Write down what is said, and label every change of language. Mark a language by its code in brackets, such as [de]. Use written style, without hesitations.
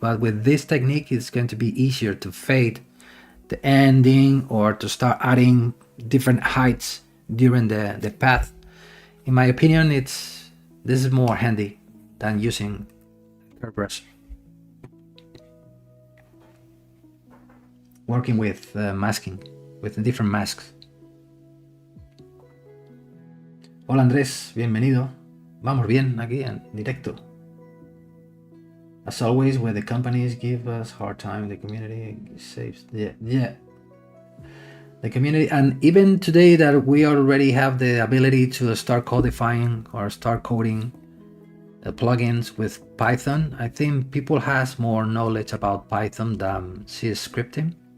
[en] But with this technique, it's going to be easier to fade the ending or to start adding different heights during the path. In my opinion, this is more handy than using curve brush. Working with masking, with the different masks. [es] Hola Andrés, bienvenido. Vamos bien aquí en directo. [en] As always, where the companies give us hard time, the community saves. Yeah. The community, and even today that we already have the ability to start codifying or start coding plugins with Python, I think people has more knowledge about Python than CS scripting.